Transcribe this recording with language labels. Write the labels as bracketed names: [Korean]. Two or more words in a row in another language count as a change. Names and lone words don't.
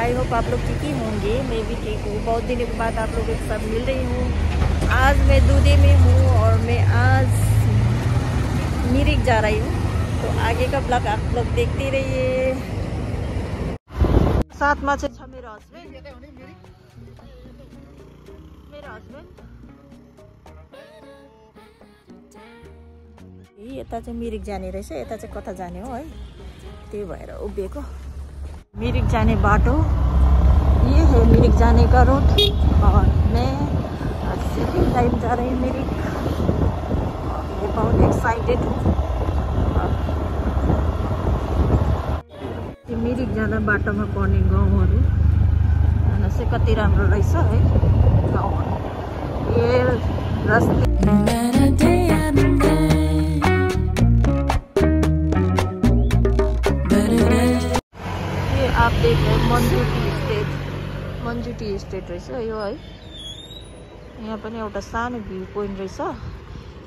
[English] I hope [Hindi] आप लोग ठीक ही होंगे। मैं भी ठीक हूँ। बहुत दिनों के बाद आप लोगों के साथ मिल रही हूँ। आज मैं दूधे में हूँ और मैं आज मिरिक जा रही हूँ, तो आगे का ब्लॉग आप लोग देखते रहिए। [Nepali] साथ में छ मेरो हस्बैंड यता चाहिँ मिरिक जाने रहेछ। यता चाहिँ कता जाने हो है, त्यही भएर उभिएको। [Hindi] मिरिक [Nepali] जाने बाटो [Hindi] ये है, मिरिक जाने का रूट। और मैं सेकेंड टाइम जा रही हूँ मिरिक। मैं बहुत एक्साइटेड हूँ। [Nepali] यो मिरिक जाँदा बाटोमा पर्ने गाउँहरू हेर्नु चाहिँ कति राम्रो रहेछ है गाउँहरू। [Hindi] ये रस्ते आप देख रहे हैं मन्जु टी एस्टेट [Nepali] रहेछ यो [Hindi] है। [Nepali] यहाँ पनि एउटा सानो भ्यू पोइन्ट रहेछ।